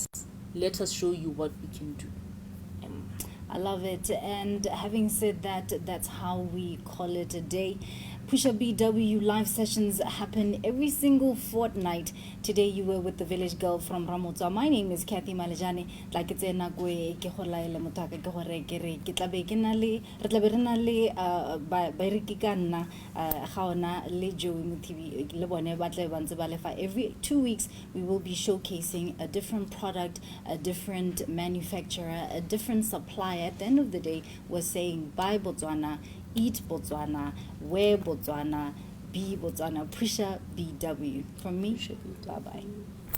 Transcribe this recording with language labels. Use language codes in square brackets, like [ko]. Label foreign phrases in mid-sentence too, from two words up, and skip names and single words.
[en] Let us show you what we can do. I love it. And having said that, that's how we call it a day. Pusha BW live sessions happen every single fortnight. Today you were with the village girl from Ramotsa. My name is Kathy Malajani. Like it's [tn] na kwe ke kholaile motaka ke hore ke re ke tlabe ke na le re tlabe re na le ba re ke ka nna ga ona le Joey Muthibi le bone ba tle ba ntse ba lefa. [en] Every 2 weeks we will be showcasing a different product, a different manufacturer, a different supplier. At the end of the day, we're saying buy Botswana, eat Botswana, wear Botswana, be Botswana. Pusha BW. From me, bye bye.